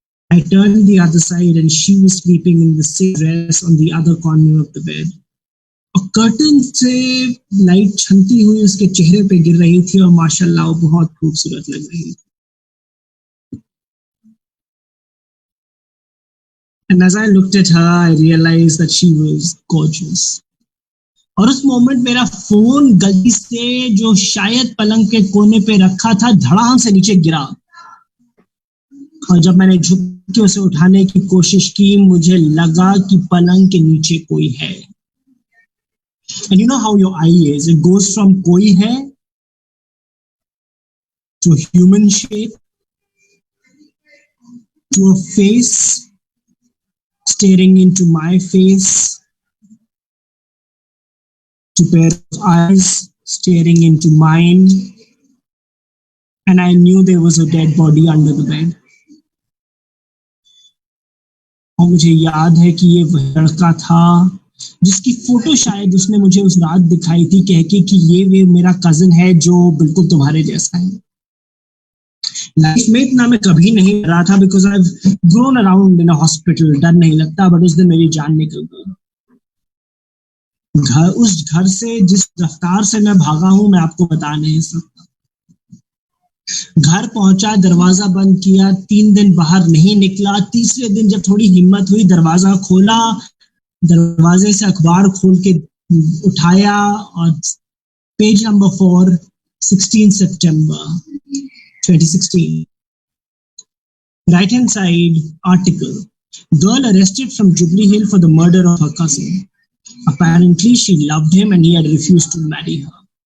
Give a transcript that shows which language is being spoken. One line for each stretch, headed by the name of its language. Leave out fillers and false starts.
English: I turned the other side and she was sleeping in the same dress on the other corner of the bed.
Hindi: और curtain से light छनती हुई उसके चेहरे पे गिर रही थी और माशाल्लाह वो बहुत खूबसूरत लग रही थी.
English: And as I looked at her, I realized that she was gorgeous.
Hindi: और उस मोमेंट मेरा फोन गलती से जो शायद पलंग के कोने पे रखा था धड़ाम से नीचे गिरा. और जब मैंने झुक के उसे उठाने की कोशिश की मुझे लगा कि पलंग के नीचे कोई है.
English: And you know how your eye is. It goes from koi hai to human shape to a face staring into my face to pair of eyes staring into mine. And I knew there was a dead body under the bed.
Hindi: और मुझे याद है कि ये वह लड़का था जिसकी फोटो शायद उसने मुझे उस रात दिखाई थी कह के कि ये मेरा कजिन है जो बिल्कुल तुम्हारे जैसा है. लाइफ में इतना मैं कभी नहीं डरा था because I have grown around in a hospital. डर नहीं लगता. बट उस दिन मेरी जान निकल गई. उस घर से जिस रफ्तार से मैं भागा हूं मैं आपको बता नहीं सकता. घर पहुंचा, दरवाजा बंद किया, 3 दिन बाहर नहीं निकला. तीसरे दिन जब थोड़ी हिम्मत हुई दरवाजा खोला. दरवाजे से अखबार खोल के उठाया और page number 4, 16 September 2016.
English: Right hand side article. Girl arrested from Jubilee Hill for the murder of her cousin. Apparently she loved him and he had refused to marry her.